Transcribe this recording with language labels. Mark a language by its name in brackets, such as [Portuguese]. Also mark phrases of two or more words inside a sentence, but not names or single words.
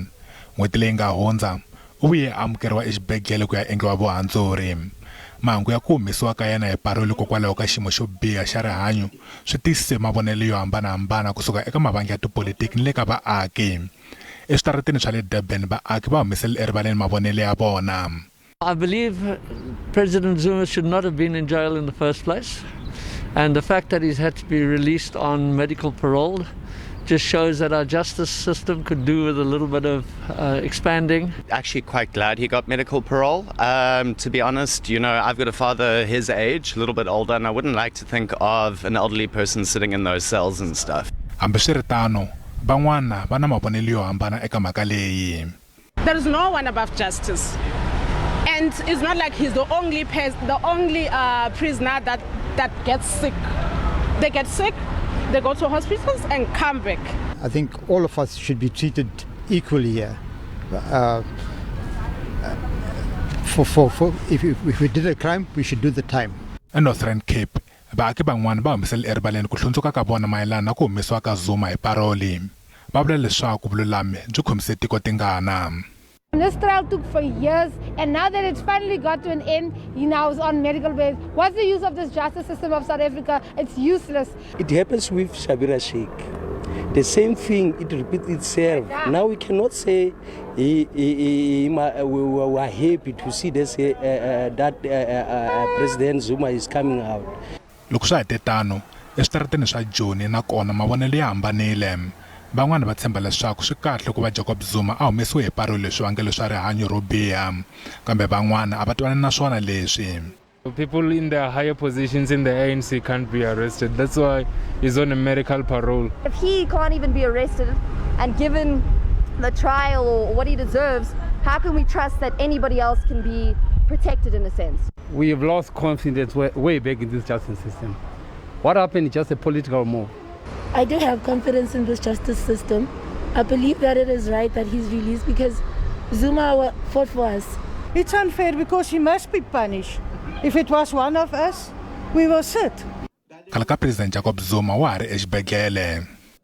[Tsonga] N'hweti leyi nga hundza u vuye amukeriwa exibedhlele ku ya endliwa vuhandzuri. Mahungu ya ku humesiwa ka yena hi paroli kokwalaho ka xiyimo xo biha xa rihanyu swi tiyisise mavonelo yo hambanahambana kusuka eka mavangi ya tipolitiki ni le ka vaaki. Eswitarateni swa le Durban vaaki va humesele erivaleni mavonelo ya vona. [English] I believe President Zuma should not have been in jail in the first place, and the fact that he's had to be released on medical parole just shows that our justice system could do with a little bit of expanding. Actually quite glad he got medical parole. To be honest, you know, I've got a father his age, a little bit older, and I wouldn't like to think of an elderly person sitting in those cells and stuff. [Tsonga] Hambiswiritano, van'wana va na mavonelo yo hambana eka mhaka leyi. [English] There is no one above justice. And it's not like he's the only prisoner that gets sick. They get sick, they go to hospitals and come back. I think all of us should be treated equally here. If we did a crime, we should do the time. [Tsonga] In Northern Cape, vaaki van'wana va humesele erivaleni ku hlundzuka ka vona mayelana na ku humesiwa ka Zuma hi paroli. Va vula leswaku vululami byi khomise tiko tingana. [English] This trial took for years, and now that it's finally got to an end, he now is on medical bail. What's the use of this justice system of South Africa? It's useless. It happens with Shabira Sheikh. The same thing, it repeats itself. Now we cannot say we are happy to see this, that President Zuma is coming out. [Tsonga] Loko swa hetetano, eswitarateni swa Joni na kona mavonelo ya hambanile. Van'wana va tshemba leswaku swi kahle ku va Jacob Zuma a humesiwe hi paroli swivangelo swa rihanyu ro biha, kambe van'wana a va twani na swona leswi. [English] People in their higher positions in the ANC can't be arrested. That's why he's on a medical parole. If he can't even be arrested and given the trial or what he deserves, how can we trust that anybody else can be protected in a sense? We have lost confidence way back in this justice system. What happened is just a political move. I do have confidence in this justice system. I believe that it is right that he's released because Zuma fought for us. It's unfair because he must be punished. If it was one of us, we will sit. [Tsonga] Khale ka President Jacob Zuma wa ha ri exibedhlele.